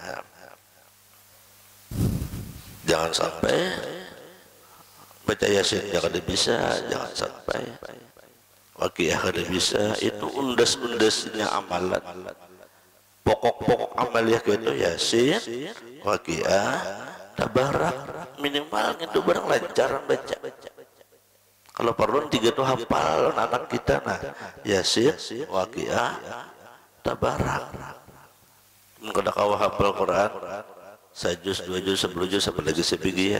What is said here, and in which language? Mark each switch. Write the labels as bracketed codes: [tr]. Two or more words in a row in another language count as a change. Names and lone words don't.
[bjn] Jangan sampai baca Yasin jangan bisa, jangan sampai Waqiah kada bisa. Itu undas-undasnya amalan. Pokok-pokok amaliyah itu Yasin, Waqiah, Tabarak, minimal itu barang lancar baca. Kalau perlu 3 itu hafal anak kita nah, Yasin, Waqiah, Tabarak. Kada kau hafal Quran, 1 juz, 2 juz, 10 juz, apalagi sebagian.